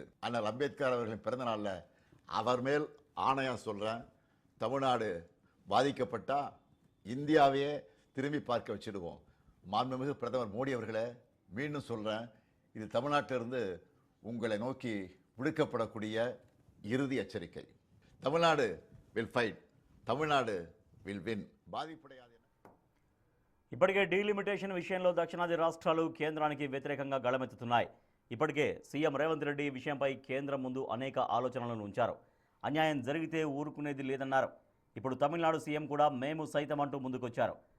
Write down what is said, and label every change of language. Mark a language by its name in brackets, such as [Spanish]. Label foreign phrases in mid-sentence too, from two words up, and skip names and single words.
[Tamil] அண்ணல் அம்பேத்கர் அவர்களின் பிறந்தநாளில் அவர் மேல் ஆணையாக சொல்கிறேன், தமிழ்நாடு பாதிக்கப்பட்டால் இந்தியாவையே திரும்பி பார்க்க வச்சிடுவோம். மாண்புமிகு பிரதமர் மோடி அவர்களே, மீண்டும் சொல்கிறேன், இது தமிழ்நாட்டிலிருந்து உங்களை நோக்கி விடுக்கப்படக்கூடிய இறுதி எச்சரிக்கை. [English] Tamil Nadu will fight, Tamil Nadu will win. [Telugu] బాధిపడేది. ఇప్పటికే డీలిమిటేషన్ విషయంలో దక్షిణాది రాష్ట్రాలు కేంద్రానికి వ్యతిరేకంగా గళమెత్తుతున్నాయి. ఇప్పటికే సీఎం రేవంత్ రెడ్డి ఈ విషయంపై కేంద్రం ముందు అనేక ఆలోచనలను ఉంచారు. అన్యాయం జరిగితే ఊరుకునేది లేదన్నారు. ఇప్పుడు తమిళనాడు సీఎం కూడా మేము సైతం అంటూ ముందుకొచ్చారు.